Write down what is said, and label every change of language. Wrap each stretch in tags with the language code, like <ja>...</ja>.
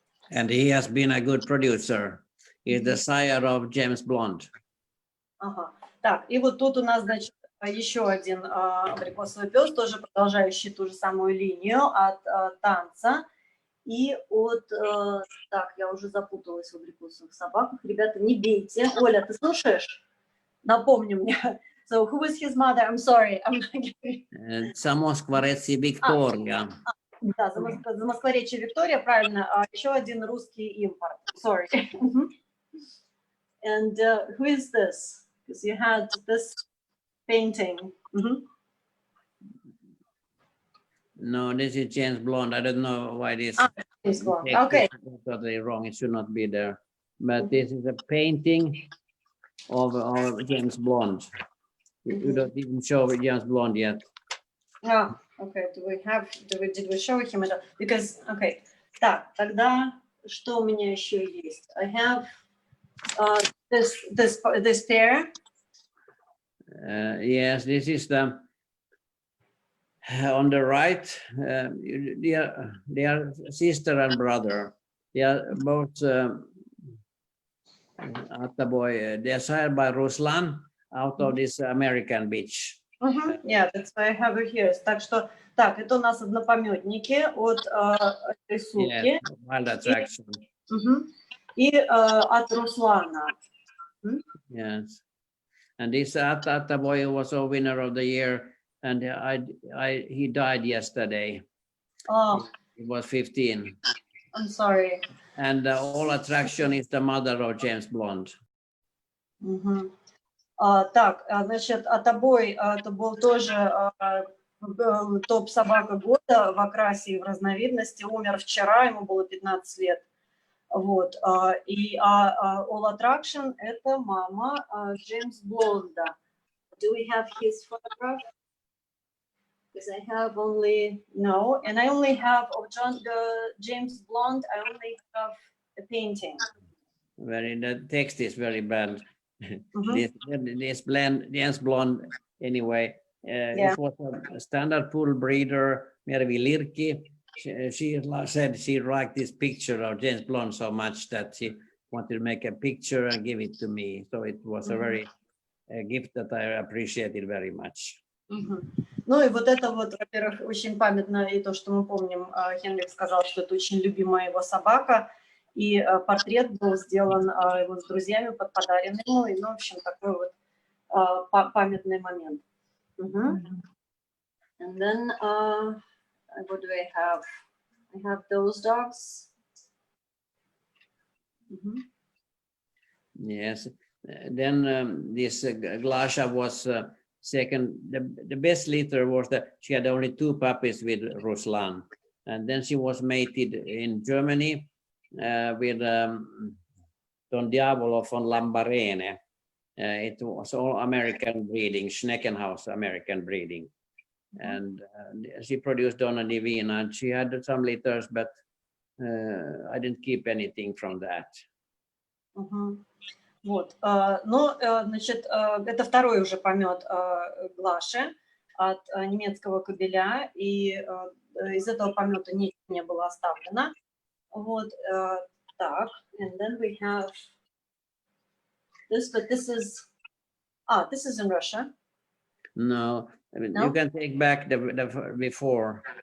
<en>And he has been a good producer. He is the sire of James Blonde.</en> <ru>Так, и вот тут у нас, значит, еще один абрикосовый пес, тоже продолжающий ту же самую линию от танца и от... Так, я уже запуталась в абрикосовых собаках. Ребята, не бейте. Оля, ты слушаешь? Напомни мне.</ru> <en>So, who is his mother? I'm sorry.</en> <ru>Самоскворецкий Виктория. Да, Замоскворечье Виктория, правильно. Еще один русский импорт.</ru> <en>Sorry. And who is this? Because you had this painting. No, this is James Blonde. I don't know why this James Blonde. text Okay. is totally wrong. It should not be there. But this is a painting of James Blonde. You don't even show James Blonde yet. Okay. Did we show him it? Because, okay.</en> <ru>Так, тогда что у меня еще есть?</ru> <en>I have this pair. Yes, this is the on the right. They are sister and brother. They are both they are sired by Ruslan out of this American beach. Yeah, that's why I have it here.</en> <ru>Так что, так, это у нас однопометники от рисунки.</ru> <en>Yes, wild attraction.</en> <ru>И от Руслана.</ru> <en>Yes, and this Atta boy was a winner of the year, and he died yesterday. Oh, He was 15. I'm sorry. And all attraction is the mother of James Blonde.</en> <ru>Так, значит, Атабой, это был тоже топ-собака года в окрасе и в разновидности. Умер вчера, ему было 15 лет. Вот. И All Attraction – это мама Джеймс Блонда.</ru> <en>Do we have his photograph? Because I have only, no, and I only have of James Blonde, I only have a painting. The text is very bad. This James Blonde, anyway, it was a standard pool breeder, Mervi Lirki. She said she liked this picture of James Blonde so much that she wanted to make a picture and give it to me. So it was a gift that I appreciated very much.</en> <ru>Ну и вот это вот, во-первых, очень памятно, и то, что мы помним, Хенрик сказал, что это очень любимая его собака, и портрет был сделан его с друзьями, подаренный ему, и, ну, в общем, такой вот памятный момент.</ru> <en>And then, what do I have? I have those dogs. Yes, then this Glasha was second. The best litter was that she had only 2 puppies with Ruslan, and then she was mated in Germany with Don Diavolo von Lambarene. It was all American breeding, Schneckenhaus American breeding, and she produced Donna Divina, and she had some litters, but I didn't keep anything from that.</en> <ru>Вот, но, значит, это второй уже помет Глаши от немецкого кобеля, и из этого помета ничего не было оставлено. Вот, так,</ru> <en>and then we have this, but this is in Russia. No, I mean, you can take back the before.</en>